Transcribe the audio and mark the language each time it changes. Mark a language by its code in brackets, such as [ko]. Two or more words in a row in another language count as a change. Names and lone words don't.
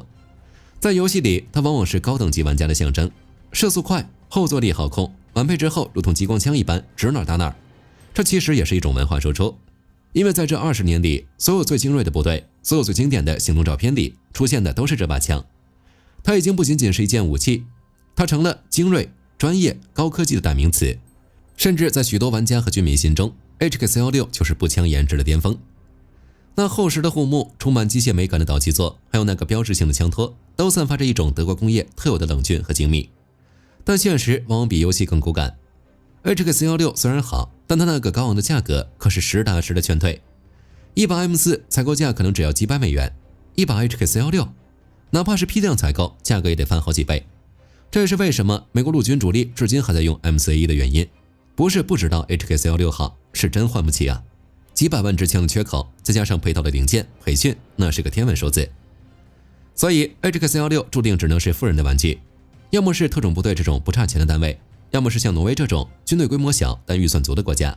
[zh] 在遊戲裡，它往往是高等級玩家的象徵，射速快，後坐力好控，完配之後如同激光槍一般指哪打哪。這其實也是一種文化輸出，因為在這20年裡，所有最精銳的部隊，所有最經典的行动照片裡出現的都是這把槍。它已經不僅僅是一件武器，它成了精銳、專業、高科技的代名詞。甚至在許多玩家和軍迷心中， HK416 就是步槍顏值的巔峰。那厚實的護木、充滿機械美感的导氣座，還有那個標誌性的槍托，都散發着一種德國工業特有的冷峻和精密。但現實往往比遊戲更骨感。HK416 雖然好，但它那個高昂的價格可是實打實的勸退。一把 M4 採購價可能只要幾百美元，一把 HK416，哪怕是批量採購，價格也得翻好幾倍。這也是為什麼美國陸軍主力至今還在用 M4A1 的原因。不是不知道 HK416 好，是真換不起啊！幾百萬支槍的缺口，再加上配套的零件、培訓，那是個天文數字。所以 HK416 注定只能是富人的玩具，要麼是特種部隊這種不差錢的單位，要麼是像挪威這種軍隊規模小但預算足的國家。